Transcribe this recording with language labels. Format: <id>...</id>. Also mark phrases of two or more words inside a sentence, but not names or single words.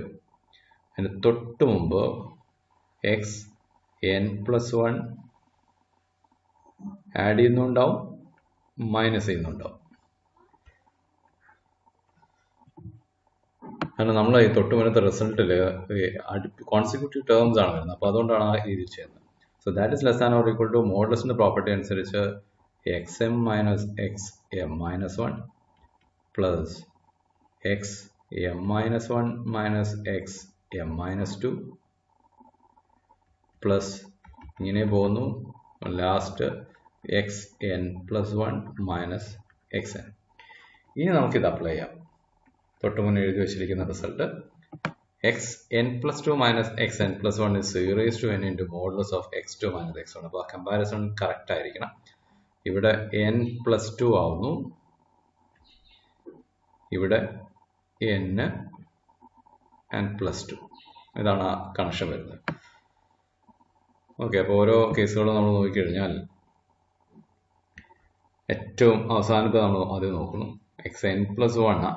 <ml>അതിന് തൊട്ട് മുമ്പ്</ml> <en>xn plus 1</en> <ml>ആഡ് ചെയ്യുന്നുണ്ടാവും, മൈനസ് ചെയ്യുന്നുണ്ടാവും. കാരണം നമ്മൾ ഈ തൊട്ട് മുന്നത്തെ റിസൾട്ടിൽ</ml> <en>consecutive terms</en> <ml>ആണ് വരുന്നത്. അപ്പോൾ അതുകൊണ്ടാണ് ആ രീതിയിൽ ചെയ്യുന്നത്.</ml> <en>so that is less than or equal to</en> <ml>മോഡുലസിന്റെ പ്രോപ്പർട്ടി അനുസരിച്ച്</ml> <en>xm minus xm minus 1 plus xm minus 1 minus xm minus 2</en> <ml>പ്ലസ് ഇങ്ങനെ പോകുന്നു ലാസ്റ്റ്</ml> <en>xn plus 1 മൈനസ് xn.</en> <ml>ഇനി നമുക്കിത് അപ്ലൈ ചെയ്യാം. തൊട്ട് മുന്നേ എഴുതി വെച്ചിരിക്കുന്ന റിസൾട്ട്</ml> <en>xn plus 2 minus xn plus 1 is 0 raised to n into modulus of x2 minus x1.</en> <ml>അപ്പോൾ ആ കമ്പാരിസൺ കറക്റ്റ് ആയിരിക്കണം. ഇവിടെ</ml> <en>n plus 2</en> <ml>ആവുന്നു, ഇവിടെ</ml> <en>n and plus 2.</en> <ml>ഇതാണ് ആ കണക്ഷൻ വരുന്നത്. ഓക്കെ, അപ്പോൾ ഓരോ കേസുകളും നമ്മൾ നോക്കിക്കഴിഞ്ഞാൽ ഏറ്റവും അവസാനത്തെ നമ്മൾ ആദ്യം നോക്കുന്നു</ml> <en>xn plus 1</en> <ml>ആണ്.</ml>